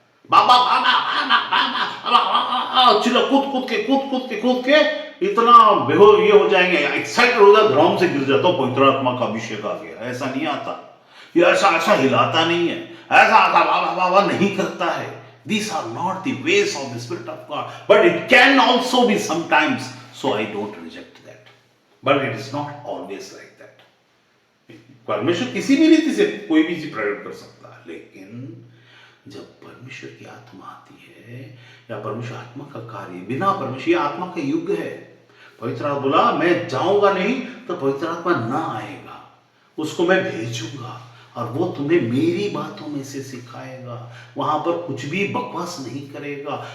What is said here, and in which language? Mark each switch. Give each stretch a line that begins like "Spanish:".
Hindi: बाबा बाबा बाबा बाबा चिल्ला कूद के इतना बेहो ये हो जाएंगे, एक्साइटेड हो जाए, ग्राउंड से गिर जाता, पवित्र आत्मा का अभिषेक आ गया। ऐसा नहीं आता, ये ऐसा ऐसा हिलाता नहीं है, ऐसा ऐसा बाबा बाबा नहीं करता है।
English: These are not the ways of the Spirit of God, but it can also be sometimes, so I don't reject that, but it is not always like that.
Hindi: परमेश्वर किसी भी रीति से कोई भी चीज प्रकट कर सकता है, लेकिन जब परमेश्वर की आत्मा आती है या परमेश्वर आत्मा का कार्य, बिना परमेश्वर आत्मा का युग है। पवित्र आत्मा बोला मैं जाऊंगा नहीं तो पवित्र आत्मा ना आएगा, उसको मैं भेजूंगा और वो तुम्हें मेरी बातों में से सिखाएगा, वहां पर कुछ भी बकवास नहीं करेगा।